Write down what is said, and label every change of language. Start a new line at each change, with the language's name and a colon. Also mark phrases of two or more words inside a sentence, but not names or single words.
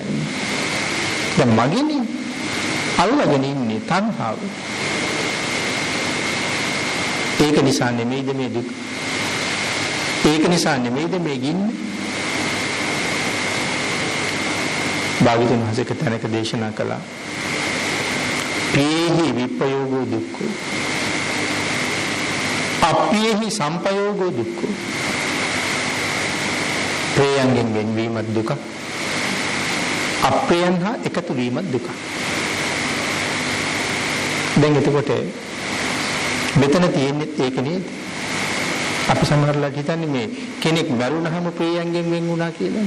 Sinhala: දැන් මගේනේ අල්ලගෙන ඉන්නේ තණ්හාව. ඒක නිසා නෙමෙයිද මේ දුක? ඒක නිසා නෙමෙයිද මේ ගින්න? භාග්‍යවතුන් වහන්සේ තැනක දේශනා කළා.
Pali: පීහි විපයෝගෝ දුක්ඛෝ අප්පීහි සම්පයෝගෝ දුක්ඛෝ.
Sinhala: ප්‍රේයන්ගෙන් වෙන්වීමත් දුක, අප්‍රේයන් හා එකතු වීමත් දුක. දැන් එතකොට මෙතන තියෙන්නේ ඒක නේද? අපි සමහරවිට හිතන්නේ මේ කෙනෙක් මරුණාම ප්‍රේයන්ගෙන් වෙන් වුණා කියලා.